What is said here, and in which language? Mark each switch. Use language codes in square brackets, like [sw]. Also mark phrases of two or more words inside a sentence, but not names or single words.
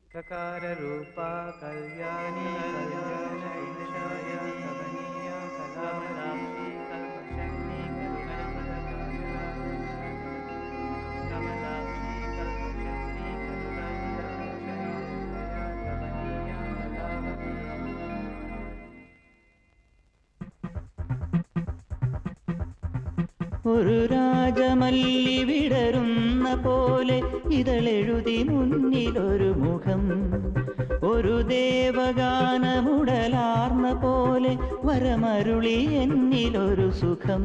[sa] रूपा कल्याणी कल्याणैशाय कमनीया कलामलाक्षी कल्पशक्ति कमलाक्षी कल्पशक्ति कमनीया कलावती. [ml] ഒരു രാജമല്ലി വിടരുന്ന പോലെ ഇതളെഴുതി മുന്നിലൊരു മുഖം, ഒരു ദേവഗാനമുടലാർന്ന പോലെ വരമരുളി എന്നിലൊരു സുഖം.